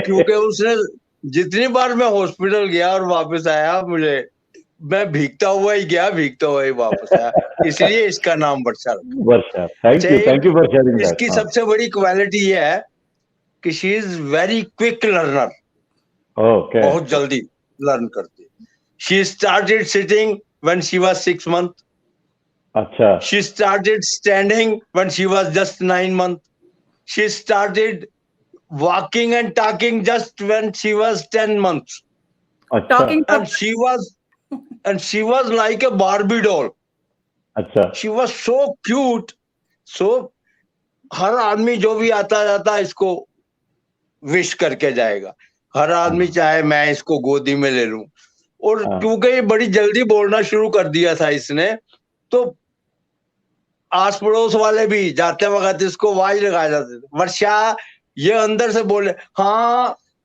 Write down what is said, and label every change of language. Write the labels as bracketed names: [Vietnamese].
[Hindi] क्योंकि उसने जितनी बार मैं हॉस्पिटल गया और वापस आया, मैं भीगता हुआ ही गया, भीगता हुआ ही वापस आया, इसलिए इसका नाम वर्षा रखो. [English] Varsha. Thank you for sharing that. [Hindi] इसकी सबसे बड़ी क्वालिटी ये है कि [English] She is very quick learner. [Hindi] बहुत जल्दी लर्न करती है. [English] She started sitting when she was 6 months. [Hindi] अच्छा. [English] She started standing when she was just 9 months. She started walking and talking just when she was 10 months. [Hindi] अच्छा. [English] Talking And she was like a Barbie doll. [Hindi] अच्छा. [English] She was so cute. [Hindi] So हर आदमी जो भी आता जाता इसको wish करके जाएगा. हर आदमी चाहे मैं इसको गोदी में ले लूं. और क्योंकि ये बड़ी जल्दी बोलना शुरू कर दिया था इसने, तो आस पड़ोस वाले भी जाते वक्त इसको आवाज लगाए जाते थे, वर्षा, ये अंदर से बोले हाँ.